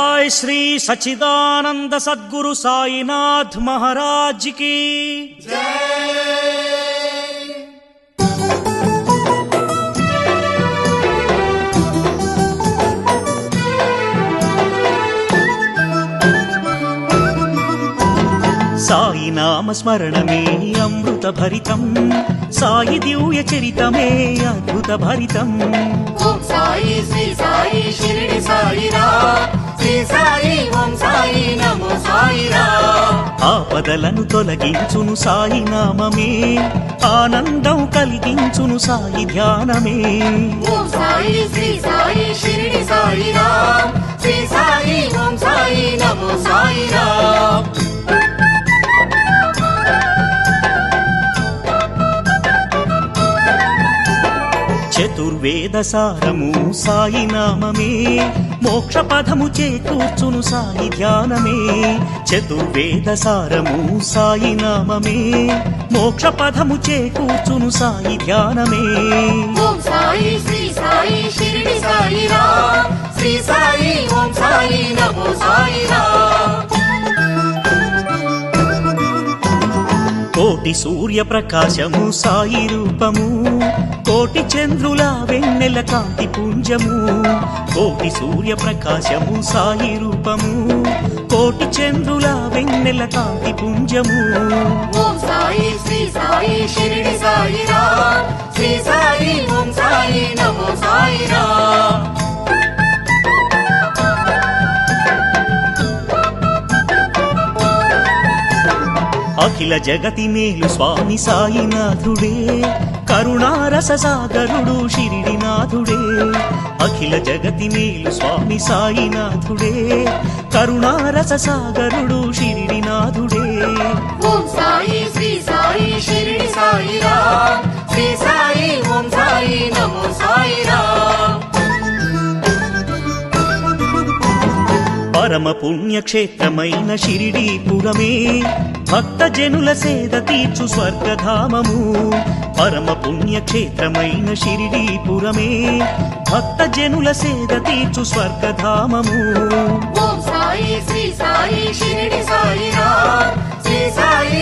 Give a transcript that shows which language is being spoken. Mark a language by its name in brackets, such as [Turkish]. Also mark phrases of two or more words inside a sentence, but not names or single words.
[Hindi] श्री सच्चिदानंद सद्गुरु साईनाथ महाराज की [Telugu] సాయి నామ స్మరణమే అమృత భరితం సాయి దివ్య చరితమే అద్భుత భరితం [Sanskrit] ओम साई श्री साई शिरडी साई राम श्री साई ओम साई नमो साई राम [Telugu] ఆపదలను తొలగించును సాయి నామమే ఆనందం కలిగించును సాయి ధ్యానమే [Sanskrit] ओम साई श्री साई शिरडी साई राम श्री साई ओम साई नमो साई राम [Telugu] చతుర్వేద సారము సాయి నామమే మోక్ష పదము చేకూర్చును సాయి ధ్యానమే చతుర్వేద సారము సాయి నామమే మోక్ష పదము చేకూర్చును సాయి ధ్యానమే [Sanskrit] ओम साई श्री साई शिरडी साई राम श्री साई ओम साई नमो साई राम [Telugu] కోటి సూర్య ప్రకాశము సాయి రూపము కోటి చంద్రుల వెన్నెల కాంతి పుంజము కోటి సూర్య ప్రకాశము సాయి రూపము కోటి చంద్రుల వెన్నెల కాంతి పుంజము [Sanskrit] ओम साई श्री साई शिरडी साई राम श्री साई ओम साई नमो साई राम [Telugu] అఖిల జగతి మేలు స్వామి సాయినాథుడే కరుణారస సాగరుడు షిరిడినాథుడే అఖిల జగతి మేలు స్వామి సాయినాథుడే కరుణారస సాగరుడు షిరిడినాథుడే [Sanskrit] ओम साई श्री साई शिरडी साई राम श्री साई ओम साई नमो साई राम [Telugu] పరమ పుణ్యక్షేత్రమైన షిరిడీపురమే భక్త జనుల సేద తీర్చు స్వర్గధామము పరమ పుణ్యక్షేత్రమైన షిరిడీపురమే భక్త జనుల సేద తీర్చు స్వర్గధామము [Sanskrit] ओम साई श्री साई शिरडी साई राम श्री साई